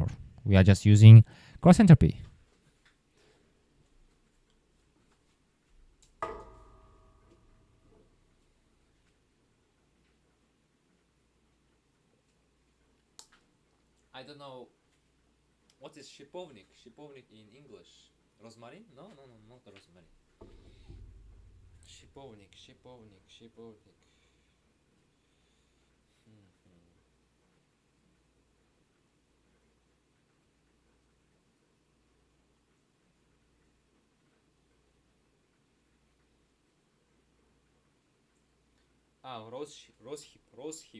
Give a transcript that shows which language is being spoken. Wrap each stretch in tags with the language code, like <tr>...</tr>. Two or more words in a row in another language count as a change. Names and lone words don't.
<en>We are just using cross entropy. I don't know what is shipovnik. Shipovnik in English. Rosmarin? No, no, no, not rosmarin.</en> <ru>Shipovnik, shipovnik, shipovnik.</ru> <en>Ah, rose hip.</en>